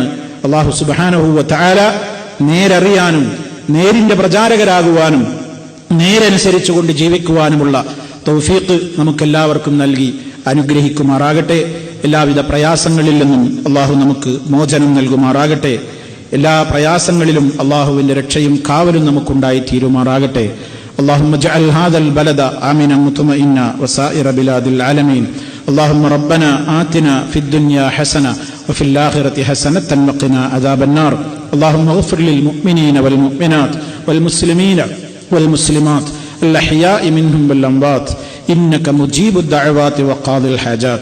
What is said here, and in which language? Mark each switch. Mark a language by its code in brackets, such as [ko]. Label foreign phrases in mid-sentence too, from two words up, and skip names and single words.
[ar] الله سبحانه وتعالى [ml] നേരറിയാനും നേരിന്റെ പ്രചാരകരാകുവാനും നേരനുസരിച്ചുകൊണ്ട് ജീവിക്കുവാനുമുള്ള തൗഫീഖ് നമുക്കെല്ലാവർക്കും നൽകി അനുഗ്രഹിക്കുമാറാകട്ടെ. എല്ലാവിധ പ്രയാസങ്ങളിൽ നിന്നും അള്ളാഹു നമുക്ക് മോചനം നൽകുമാറാകട്ടെ. എല്ലാ പ്രയാസങ്ങളിലും അള്ളാഹുവിന്റെ രക്ഷയും കാവലും നമുക്കുണ്ടായി തീരുമാറാകട്ടെ. [ar] اللهم اجعل هذا البلد آمنا مطمئنا وسائر بلاد العالمين. اللهم ربنا آتنا في الدنيا حسنة وفي الآخرة حسنة وقنا عذاب النار. اللهم اغفر للمؤمنين والمؤمنات والمسلمين والمسلمات الأحياء منهم والأموات إنك مجيب الدعوات وقاضي الحاجات.